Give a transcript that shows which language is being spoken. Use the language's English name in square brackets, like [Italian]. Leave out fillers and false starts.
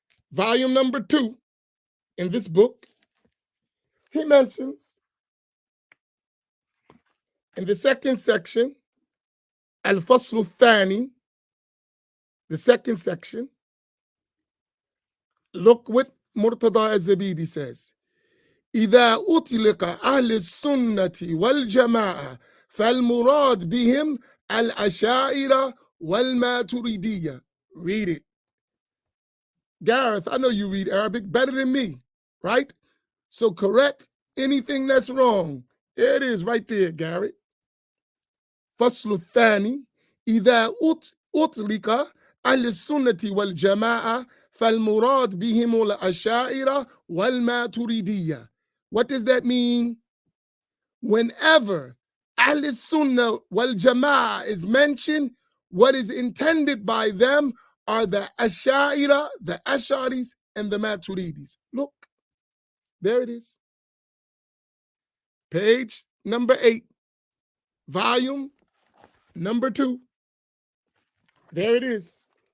[English] Volume number 2, in this book, he mentions in the second section, Al-Faslu Thani, the second section, look what Murtada Az-Zabidi says. [Arabic] إذا أطلق أهل السنة والجماعة فالمراد بهم الأشاعرة والماتريدية. [English] Read it. Gareth, I know you read Arabic better than me, right? So correct anything that's wrong. There it is right there, Gareth. [Arabic] فصل الثاني إذا أطلق أهل السنة والجماعة فالمراد بهم الأشاعرة والماتريدية. [English] What does that mean? Whenever Ahlus Sunnah wal Jama'ah is mentioned, what is intended by them are the Ash'ariyah, the Ash'aris, and the Maturidis. Look, there it is. Page number 8, volume number 2. There it is.